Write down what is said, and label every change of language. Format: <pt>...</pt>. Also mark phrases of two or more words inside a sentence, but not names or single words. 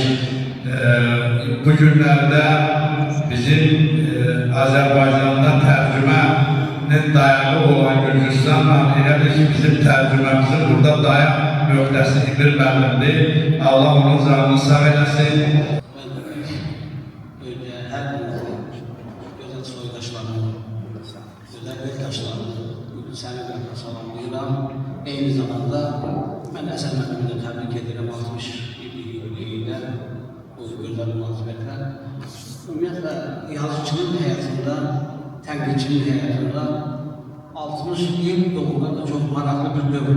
<az>Bu günlərdə bizim Azərbaycanda tərcümənin dayağı olan Gürcüstanla elə bir ki, bizim tərcüməmizin burada dayaq nöqtəsi İbir müəllimdir. Allah onun canını sağ eləsin.</az> <tr>Önce her güzel soydaşlarımı, güzel yurttaşlarımı,</tr> <az>səni də salamlayıram. Eyni zamanda mən Əsəd müəllimi də təbrik edirəm 60 illik yubileyində bu gözəl münasibətlə. Ümumiyyətlə, yazıcının həyatında, tənqidçinin həyatında 60 il doğrudan da çox maraqlı bir dövrdür.</az>